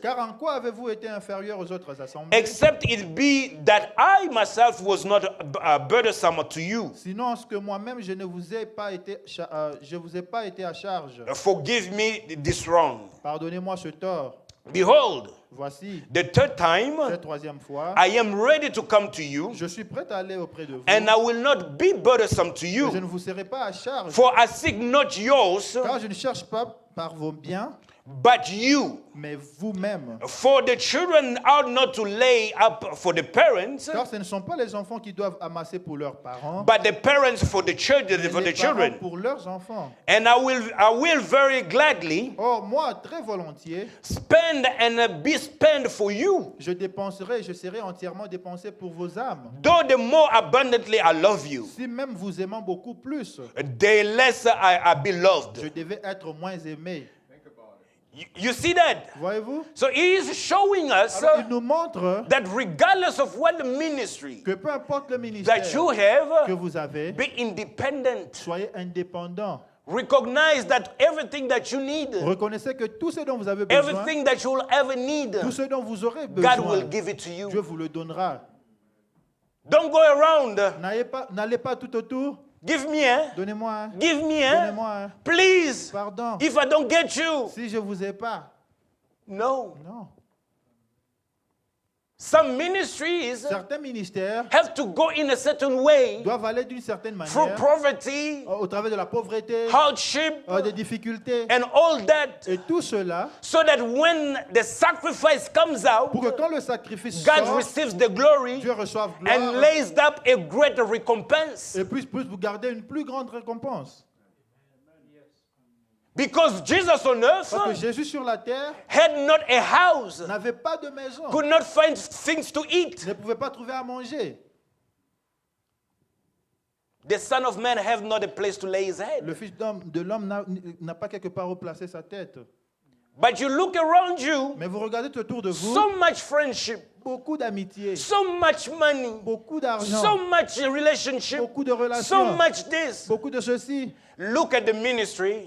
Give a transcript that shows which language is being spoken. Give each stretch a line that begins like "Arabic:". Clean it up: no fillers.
French: Car en quoi avez-vous été inférieur aux autres assemblées?
English: except it be that I myself was not burdensome to you?
French: Sinon, est-ce que moi-même je ne vous ai pas été, je vous ai pas été à charge?
English: Forgive me this wrong.
French: Pardonnez-moi ce tort.
English: Behold,
French: Voici,
English: the third time
French: cette troisième fois,
English: I am ready to come to you,
French: je suis prêt à aller auprès de vous.
English: and I will not be burdensome to
French: Je
English: you.
French: ne vous serai pas à charge,
English: For I seek not yours,
French: car je ne cherche pas par vos biens,
English: but you.
French: mais vous-même.
English: For the children ought not to lay up for the parents,
French: Car ce ne sont pas les enfants qui doivent amasser pour leurs parents,
English: but the parents for the children,
French: mais
English: for
French: les
English: the
French: parents
English: children.
French: pour leurs enfants.
English: And I will very gladly
French: Or, moi, très volontiers,
English: spend and be spent for you.
French: je dépenserai, je serai entièrement dépensé pour vos âmes.
English: Though the more abundantly I love you,
French: Si même vous aimant beaucoup plus,
English: the less I be
French: je
English: loved.
French: devais être moins aimé.
English: You see that?
French: Voyez-vous?
English: So he is showing us
French: Alors, il nous montre
English: that regardless of what the ministry
French: que peu importe le ministère
English: that you
French: que
English: have,
French: vous avez,
English: be independent.
French: soyez indépendant.
English: Recognize that everything that you need,
French: Reconnaissez que tout ce dont vous avez besoin,
English: everything that you will ever need,
French: tout ce dont vous aurez
English: God
French: besoin,
English: will give it to
French: Dieu
English: you.
French: vous le donnera.
English: Don't go around.
French: N'allez pas tout autour.
English: Give me,
French: Donnez-moi un.
English: give me,
French: Donnez-moi un.
English: please.
French: Pardon.
English: If I don't get you,
French: Si je vous ai pas.
English: no.
French: Non.
English: Some ministries
French: Certains ministères
English: have to go in a certain way
French: doivent aller d'une certaine
English: through
French: manière
English: poverty,
French: au travers de la pauvreté,
English: hardship,
French: des difficultés.
English: and all that,
French: Et tout cela
English: so that when the sacrifice comes out,
French: pour que quand le sacrifice
English: God
French: sort,
English: receives the glory
French: Dieu reçoive
English: and
French: gloire
English: lays up a greater recompense.
French: et puisse vous garder une plus grande récompense.
English: Because Jesus on earth
French: Parce que Jésus sur la terre
English: had not a house,
French: n'avait pas de maison,
English: could not find things to eat.
French: ne pouvait pas trouver à manger.
English: The Son of Man have not a place to lay his head.
French: Le Fils de l'homme n'a pas quelque part où placer sa tête.
English: But you look around you,
French: Mais vous regardez autour de vous,
English: so much friendship,
French: beaucoup d'amitié,
English: so much money,
French: beaucoup d'argent,
English: so much relationship,
French: beaucoup de
English: so
French: relations,
English: much this.
French: beaucoup de ceci.
English: Look at the ministry